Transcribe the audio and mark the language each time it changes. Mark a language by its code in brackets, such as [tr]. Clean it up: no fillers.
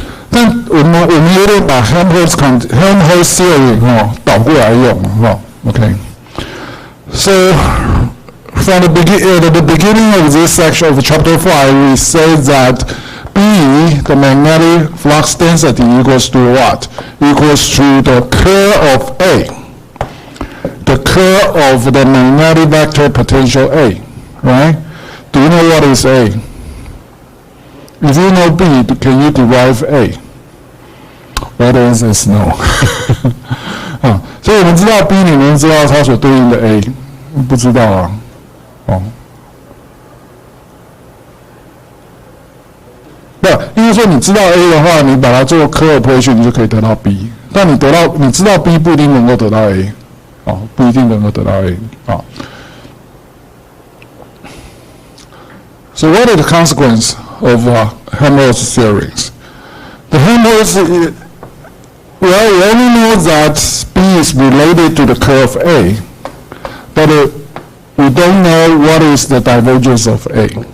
[zh] 但我们有点把 Helmholtz theory 倒过来用OK。 [en] So from the beginning of this section of chapter 5, we say that B, the magnetic flux density, equals to what? Equals to the curl of A. The curl of the magnetic vector potential A, right? Do you know what is A? If you know B, can you derive A? Well, the answer is no. [zh] 所以我们知道 B 里面知道它所对应的 A， 不知道啊。不，因为说你知道 A 的话，你把它做 curl operation， 你就可以得到 B。但你知道 B 不一定能够得到 A， 不一定能够得到 A。 [en] So what are the consequences of Helmholtz theories? The Helmholtz, well, we only know that B is related to the curl of A, but we don't know what is the divergence of A.